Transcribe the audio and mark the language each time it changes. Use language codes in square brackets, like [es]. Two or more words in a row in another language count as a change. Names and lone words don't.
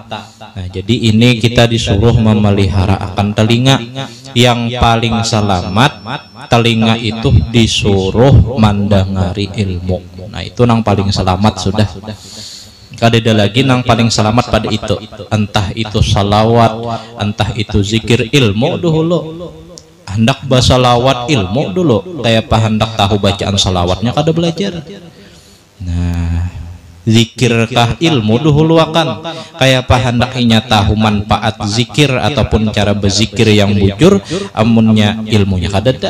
[id] Nah, jadi ini kita disuruh memelihara akan telinga. Yang paling selamat, telinga itu disuruh mendengari ilmu. Nah, itu yang paling selamat sudah. Ada lagi yang paling selamat pada itu, entah itu salawat, entah itu zikir, ilmu dulu. [bjn] Hendak bahasa salawat ilmu dulu, kayak apa hendak tahu bacaan salawatnya kada belajar. Nah, zikirkah ilmu dulu akan kayak apa hendak inya tahu manfaat zikir ataupun cara berzikir yang bujur, amunnya ilmunya kada ada.